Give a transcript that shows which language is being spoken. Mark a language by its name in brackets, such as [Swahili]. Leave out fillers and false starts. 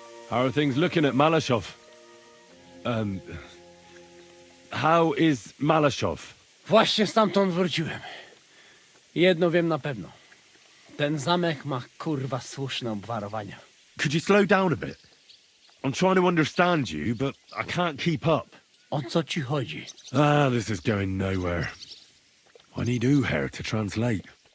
[English] How are things looking at Malashov? How is Malashov? [Polish] Właśnie stamtąd wróciłem. Jedno wiem na pewno. Ten zamek ma kurwa słuszne obwarowania. [English] Could you slow down a bit? I'm trying to understand you, but I can't keep up. [Polish] O co ci chodzi? [English] This is going nowhere. I need Uher to translate.